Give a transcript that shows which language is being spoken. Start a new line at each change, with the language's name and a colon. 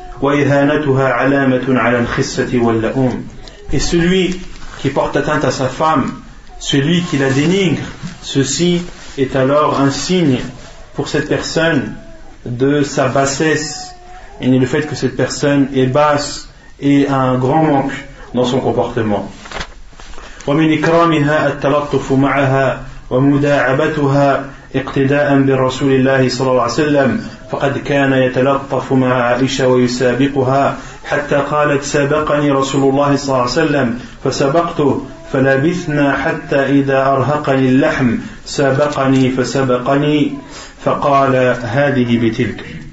Arabic: وإهانتها علامة على الخسة واللؤم.
French: Et celui qui porte atteinte à sa femme, celui qui la dénigre, ceci est alors un signe pour cette personne de sa bassesse, et le fait que cette personne est basse et a un grand manque dans son comportement.
Arabic: ومن إكرامها التلطف معها ومداعبتها اقتداء بالرسول الله صلى الله عليه وسلم، فقد كان يتلطف مع عائشة ويسابقها حتى قالت: سابقني رسول الله صلى الله عليه وسلم فسبقته فلبثنا حتى إذا أرهقني اللحم سابقني فسبقني فقال: هذه بتلك.